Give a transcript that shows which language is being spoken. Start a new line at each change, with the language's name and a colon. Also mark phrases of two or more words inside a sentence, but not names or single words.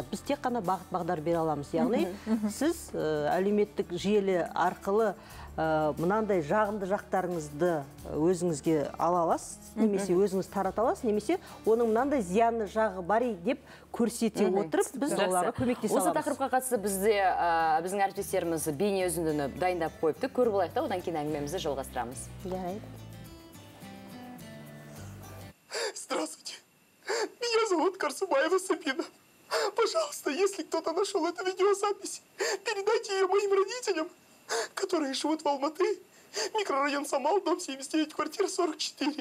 Kazakh: Біз тек қана бағыт-бағдар бере аламыз. Яғни, сіз әлеуметтік желі арқылы мынандай жағымды жақтарыңызды өзіңізге ала аласыз, немесе өзіңіз тарата аласыз, немесе оның мынандай зиянды жағы бар деп көрсете отырып, біз оларға көмектесе аламыз. Осы тақырыпқа қатысты біздің әріптестеріміз бейне үзіндіні дайындап қойыпты. Көріп алайық та, одан кейін әңгімемізді жалғастырамыз.
Russian: Здравствуйте. Меня зовут Карсубаева Сабина. Пожалуйста, если кто-то нашел эту видеозапись, передайте ее моим родителям, которые живут в Алматы, микрорайон Самал, дом 79, квартира 44.